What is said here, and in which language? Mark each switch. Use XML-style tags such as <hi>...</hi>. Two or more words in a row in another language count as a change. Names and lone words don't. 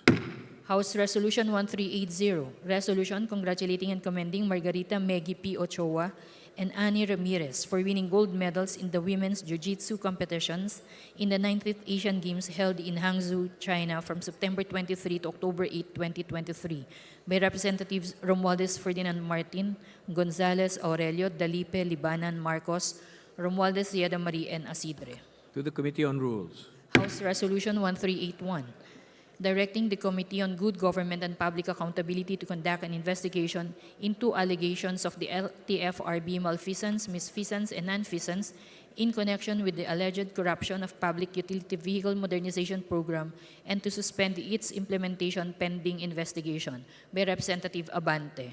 <en>House Resolution 1380, resolution congratulating and commending Margarita Meggy P. Ochoa and Annie Ramirez for winning gold medals in the women's jiu-jitsu competitions in the 19th Asian Games held in Hangzhou, China from September 23 to October 8, 2023 by Representatives Romualdez Ferdinand Martin, Gonzales Aurelio, Dalipe, Libanan, Marcos, Romualdez Ziada Marie, and Asidre. To the Committee on Rules. House Resolution 1381, directing the Committee on Good Government and Public Accountability to conduct an investigation into allegations of the LTFRB malfeasance, misfeasance, and nonfeasance in connection with the alleged corruption of Public Utility Vehicle Modernization Program and to suspend its implementation pending investigation by Representative Abante.</en>